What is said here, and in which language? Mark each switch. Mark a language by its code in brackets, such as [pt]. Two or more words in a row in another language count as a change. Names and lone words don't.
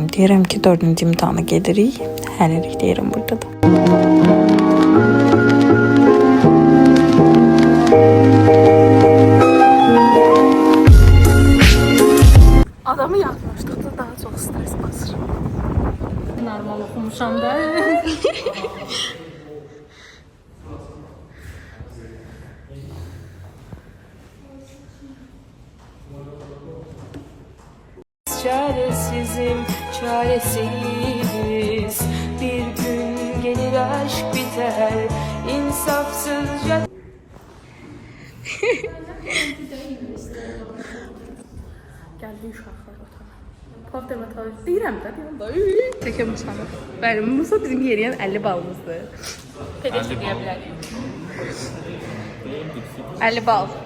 [az] Deyirəm ki, 4-cü imtahana gedirik. Hələlik deyirəm burada da. Adamı yatmışdıqda daha çox stres basır. Normal oxumuşam da. [tr] Çaresizim, çaresiz. Bir gün gelir aşk biter, insafsızca. [az] Gəldi uşaqlar otağa. Pav dermatoloji deyirəm də, deyirəm da. Çəkəm uçanı. Bəli, Musa bizim yeriyən 50 balımızdır. Pedek deyə bilərik. 50 bal.